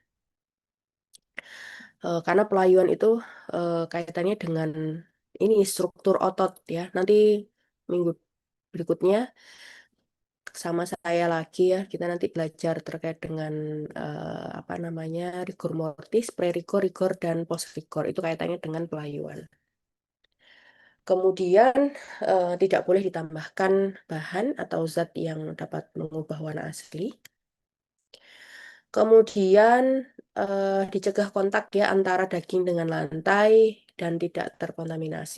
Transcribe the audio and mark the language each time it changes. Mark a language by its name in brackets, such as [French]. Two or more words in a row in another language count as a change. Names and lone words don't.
[Indonesian] Karena pelayuan itu kaitannya dengan ini struktur otot ya. Nanti minggu berikutnya sama saya lagi ya. Kita nanti belajar terkait dengan apa namanya [Latin] rigor mortis, [Indonesian] pre-rigor, rigor, dan post-rigor. Itu kaitannya dengan pelayuan. Kemudian tidak boleh ditambahkan bahan atau zat yang dapat mengubah warna asli. Kemudian dicegah kontak ya antara daging dengan lantai dan tidak terkontaminasi.